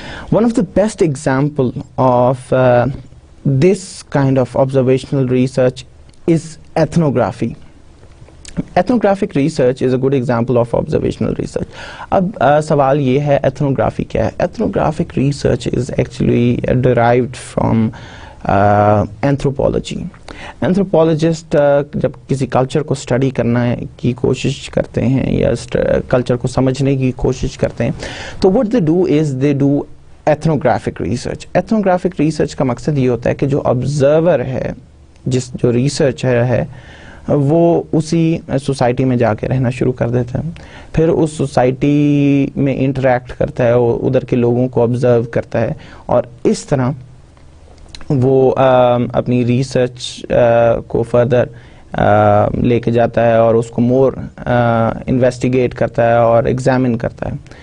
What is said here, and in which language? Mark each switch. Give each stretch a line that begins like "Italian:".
English: One of the best example of this kind of observational research is ethnography. Ethnographic research is a good example of observational research.
Urdu: اب سوال یہ ہے ethnography کیا ہے.
English: Ethnographic research is actually derived from anthropology.
Urdu: Anthropologist جب کسی culture کو study کرنا کی کوشش کرتے ہیں یا کلچر کو سمجھنے کی کوشش کرتے ہیں تو
English: what they do is they do ethnographic research.
Urdu: Ethnographic research کا مقصد یہ ہوتا ہے کہ جو observer ہے جو ریسرچ ہے وہ اسی سوسائٹی میں جا کے رہنا شروع کر دیتا ہے، پھر اس سوسائٹی میں انٹریکٹ کرتا ہے، ادھر کے لوگوں کو آبزرو کرتا ہے، اور اس طرح وہ اپنی ریسرچ کو فردر لے کے جاتا ہے اور اس کو مور انویسٹیگیٹ کرتا ہے اور ایگزامن کرتا ہے.